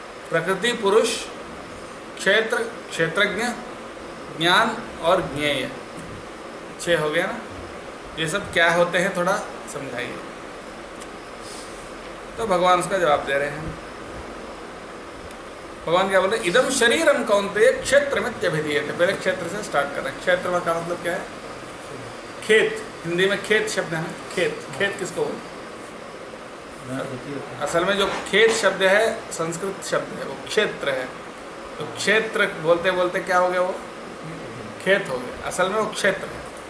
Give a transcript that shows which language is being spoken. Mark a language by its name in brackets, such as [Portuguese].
[Hindi] प्रकृति, पुरुष, क्षेत्र, क्षेत्रज्ञ, ज्ञान और ज्ञेय, 6 हो गया ना। ये सब क्या होते हैं थोड़ा समझाइए। तो भगवान उसका जवाब दे रहे हैं। भगवान क्या बोलते हैं? [Sanskrit] इदम शरीरम कौन्तेय क्षेत्रमित्यभिधीयते। [Hindi] पहले क्षेत्र से स्टार्ट कर रहे हैं। क्षेत्र का मतलब क्या है? खेत, हिंदी में खेत शब्द है ना, खेत। खेत किसको बोलते? असल में जो खेत शब्द है संस्कृत शब्द है, वो क्षेत्र है। तो क्षेत्र बोलते बोलते क्या हो गया? वो खेत हो गया। असल में वो क्षेत्र है।